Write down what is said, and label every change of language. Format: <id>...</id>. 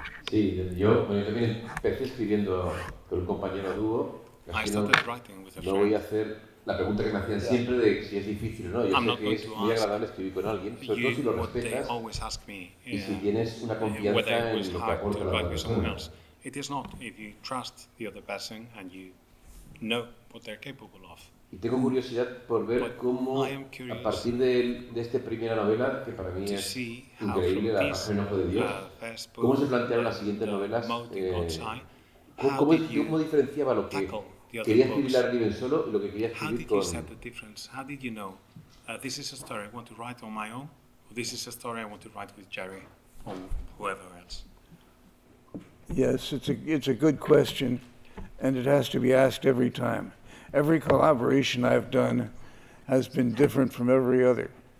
<es>Sí, yo también empecé escribiendo con un compañero dúo. No voy a hacer la pregunta que me hacían siempre de si es difícil o no. Yo sé que es muy agradable escribir con alguien, sobre todo si lo respetas y si tienes una confianza en lo que aporta la otra persona.</es> <en>It is not if you trust the other person and you know what they're capable of.</en> <es>Y tengo curiosidad por ver cómo, a partir de esta primera novela, que para mí es increíble, La pájara en el ojo de Dios, cómo se plantearon las siguientes novelas, cómo diferenciaba lo que quería escribir Larry Niven solo y lo que quería escribir con...</es> <en>How did you know this is a story I want to write on my own, or this is a story I want to write with Jerry or whoever else? Yes, it's a good question, and it has to be asked every time. Every collaboration I've done has been different from every other.</en>